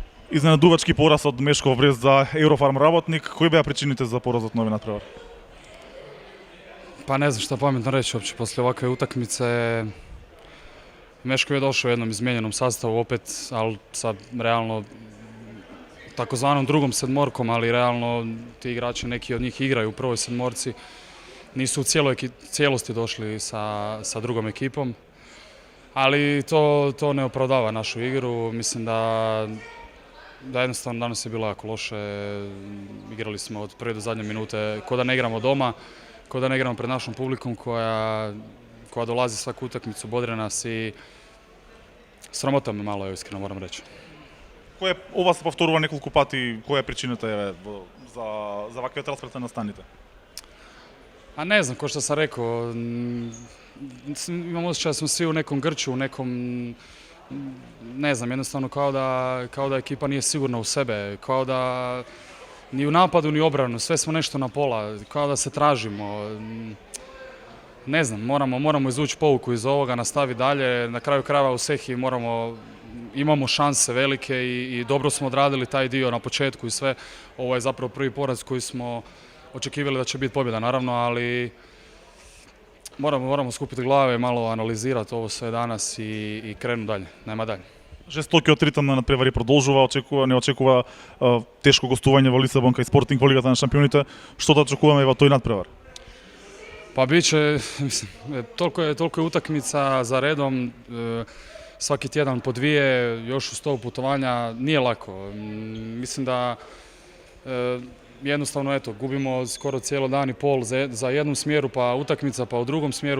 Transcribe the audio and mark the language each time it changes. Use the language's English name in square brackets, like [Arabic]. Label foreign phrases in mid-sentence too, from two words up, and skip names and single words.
[Macedonian] Изненадувачки пораз од Мешков Брест за Еурофарм Работник. Кои беа причините за поразот на овој надпревар? [Croatian] Pa ne znam šta pametno reći uopće poslije ovakve utakmice. Meškov je došao u jednom izmijenjenom sastavu opet, ali sad realno takozvanom drugom sedmorkom, ali realno ti igrači, neki od njih igraju u prvoj sedmorci, nisu u cijelosti došli sa drugom ekipom. Ali to ne opravdava našu igru. Mislim da jednostavno danas je bilo jako loše. Igrali smo od prve do zadnje minute, ko da ne igramo doma, ko da ne igramo pred našom publikom koja dolazi svaku utakmicu, bodre nas i sramota me malo, iskreno moram reći. [Macedonian] Ова се повторува неколку пати. Која е причината за ваквиот расплет на настаните? [Croatian] A ne znam, ko što sam rekao, imam osjećaj da smo svi u nekom grču, u nekom, ne znam, jednostavno kao da ekipa nije sigurna u sebe, kao da ni u napadu ni u obranu, sve smo nešto na pola, kao da se tražimo. Ne znam, moramo izvući pouku iz ovoga, nastavi dalje, na kraju krajeva u Sehi imamo šanse velike i dobro smo odradili taj dio na početku i sve. Ovo je zapravo prvi poraz koji smo očekivali da će biti pobjeda, naravno, ali moramo skupiti glave, malo analizirati ovo sve danas i krenuti dalje, nema dalje. [Macedonian] Жестокиот ритм на надпревари продолжува, не очекува тешко гостување во Лисабон кај Спортинг во Лигата на шампионите. Што да очекуваме во тој надпревар? [Croatian] Pa bit će, mislim, toliko je utakmica za redom, svaki tjedan po dvije, još uz to putovanja, nije lako. Mislim da jednostavno, eto, gubimo skoro cijelo dan i pol za jednu smjeru, pa utakmica, pa u drugom smjeru.